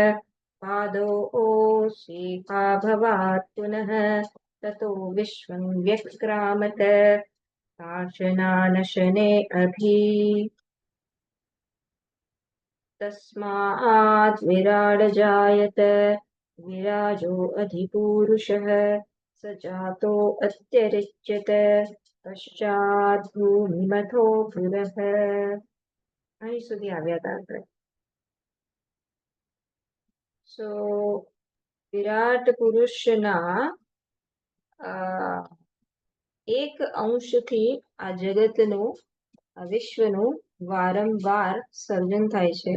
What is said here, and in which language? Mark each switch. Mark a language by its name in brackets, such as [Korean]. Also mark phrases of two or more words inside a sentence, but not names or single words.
[Sanskrit] पादोऽस्येका भवात् पुनः ततो विश्वं व्यक्रामत काशनानशने अभि तस्मात् विराड जायत विराजो अधिपूरुषः स जातो अत्यरिच्यत पश्चात् भूमिमथो पुरः. [Gujarati] અહીં સુધી આવ્યા હતા આપણે. સો વિરાટ પુરુષના એક અંશથી આ જગતનું આ વિશ્વનું વારંવાર સર્જન થાય છે.